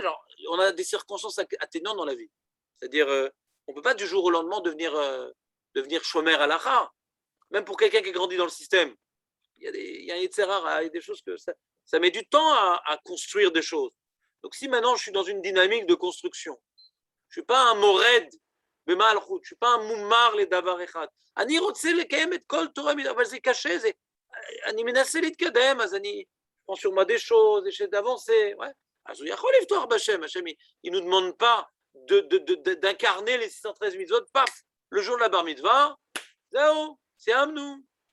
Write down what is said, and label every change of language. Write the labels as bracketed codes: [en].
[fr] Alors, on a des circonstances atténuantes dans la vie. C'est-à-dire, on ne peut pas du jour au lendemain devenir Shomer Halacha. Même pour quelqu'un qui grandit dans le système. Il y a un Yetzerara, il y a des choses que ça met du temps à construire des choses. Donc, si maintenant je suis dans une dynamique de construction, je ne suis pas un mored, je ne suis pas un moumar les davar echad. [he] אני רוצה לקיים את כל תורה, אבל זה קשה, אני מנסה להתקדם, אז אני [fr] prends sur moi des choses, j'essaie d'avancer. Ouais. [he] אז הוא יכול לפתוח בשם, [fr] Hachem, il ne nous demande pas d'incarner les 613 mitzvot, paf, le jour de la bar mitzvah, c'est Amnou.